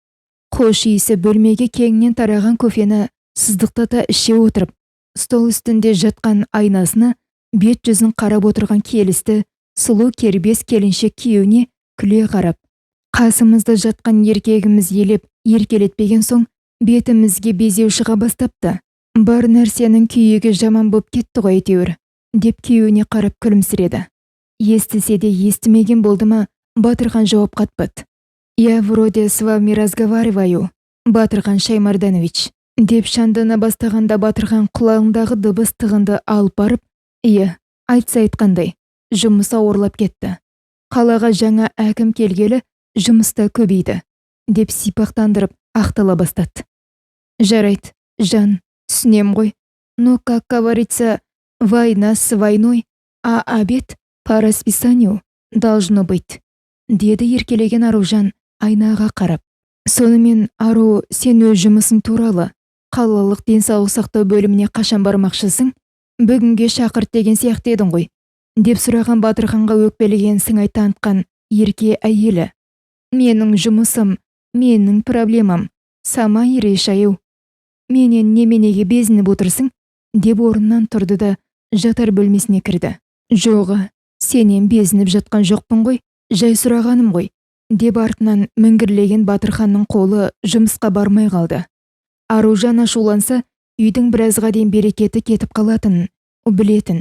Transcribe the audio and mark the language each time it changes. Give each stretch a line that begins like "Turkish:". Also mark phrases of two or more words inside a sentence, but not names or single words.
Kazakh: Хош иісі бөлмеге кеңінен тараған кофені сыздықтата іше отырып, стол үстінде жатқан айнасына бет жүзін қарап отырған келісті сұлу кербес келіншек күйеуіне күле қарап: «Қасымызда жатқан еркегіміз елеп еркелетпеген соң бетімізге безеу шыға бастапты. Бар нәрсенің күйігі жаман боп кетті ғой әйтеуір» деп күйеуіне қарап күлімсіреді. Естісе де естімеген болды ма, Батырхан жауап қатпады.
Russian: «Я вроде с вами разговариваю,
Kazakh: Батырхан Шаймарданович», деп шандана бастағанда Батырхан құлағындағы дыбыс тығынды алып барып, «Иә, айтса айтқандай, жұмыс ауырлап кетті. Қалаға жаңа әкім келгелі, жұмыста көбейді», деп сипақтандырып ақтала бастады. «Жарайды, Жан, түсінем ғой.
Russian: Но, как говорится, война с войной, а обед по расписанию должно быть»,
Kazakh: деді еркелеген Аружан айнаға қарап. «Сонымен, Ару, сен өз жұмысың туралы қалалық денсаулық сақтау бөліміне қашан бармақшысың? Бүгінге шақырт деген сияқты едің ғой», деп сұраған Батырханға өкпелеген сыңай танытқан ерке әйелі. «Менің жұмысым, менің проблемам.
Russian: Сама и решаю.
Kazakh: Менен неменеге безініп отырсың?» деп орнынан тұрды да жатар бөлмесіне кірді. «Жоға, сенен безініп жатқан жоқпын ғой, жай сұрағаным ғой», деп артынан міңгірлеген Батырханның қолы жұмысқа бармай қалды. Аружан ашуланса, үйдің біразға дейін берекеті кетіп қалатынын білетін.